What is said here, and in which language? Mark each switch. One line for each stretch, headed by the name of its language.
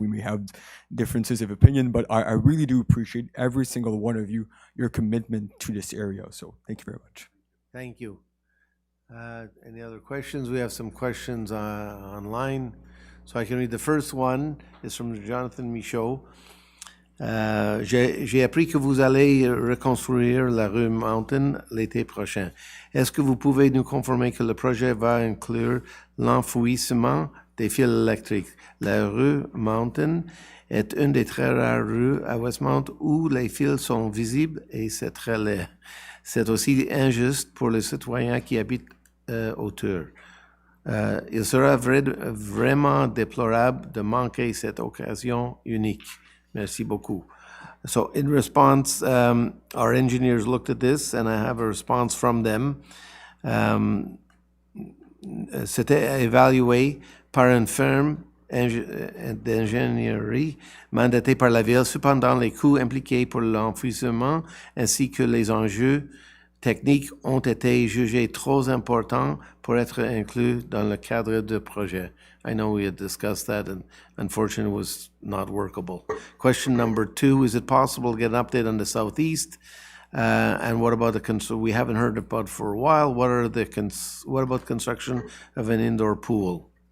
English: We may have differences of opinion, but I really do appreciate every single one of you, your commitment to this area. So thank you very much. Thank you. Any other questions? We have some questions online. So I can read the first one. It's from Jonathan Michaud.
French: J'ai appris que vous allez reconstruire la rue Mountain l'été prochain. Est-ce que vous pouvez nous confirmer que le projet va inclure l'enfouissement des fils électriques? La rue Mountain est une des très rares rues à Westmount où les fils sont visibles et c'est très laid. C'est aussi injuste pour les citoyens qui habitent autour. Il sera vraiment déplorable de manquer cette occasion unique. Merci beaucoup.
English: So in response, our engineers looked at this, and I have a response from them.
French: C'était évalué par une firme d'ingénierie mandatés par la Ville. Cependant, les coûts impliqués pour l'enfouissement ainsi que les enjeux techniques ont été jugés trop importants pour être inclus dans le cadre du projet.
English: I know we had discussed that, and unfortunately it was not workable. Question number 2, is it possible to get an update on the southeast? And what about we haven't heard about for a while. What about construction of an indoor pool?